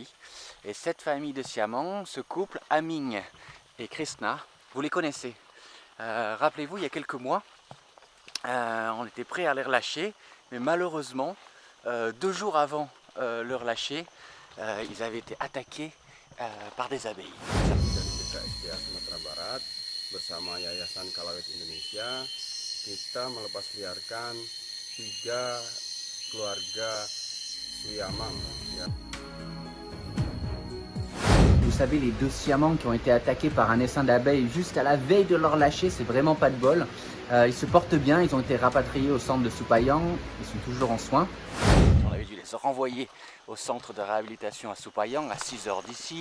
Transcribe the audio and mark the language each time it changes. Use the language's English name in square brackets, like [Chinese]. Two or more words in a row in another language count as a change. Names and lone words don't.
[French] Et cette famille de siamang, ce couple, Aming et Krishna, vous les connaissez. Rappelez-vous, il y a quelques mois, on était prêt à les relâcher, mais malheureusement, 2 jours avant le relâcher, ils avaient été attaqués par des abeilles. [Indonesian] Dari PKSDA Sumatera Barat bersama Yayasan Kalawet Indonesia, kita melepas liarkan 3 keluarga siamang. [French] Vous savez, les 2 siamang qui ont été attaqués par un essaim d'abeilles juste à la veille de leur lâcher, c'est vraiment pas de bol. Ils se portent bien, ils ont été rapatriés au centre de Supayang, ils sont toujours en soins. On avait dû les renvoyer au centre de réhabilitation à Supayang, à 6 heures d'ici.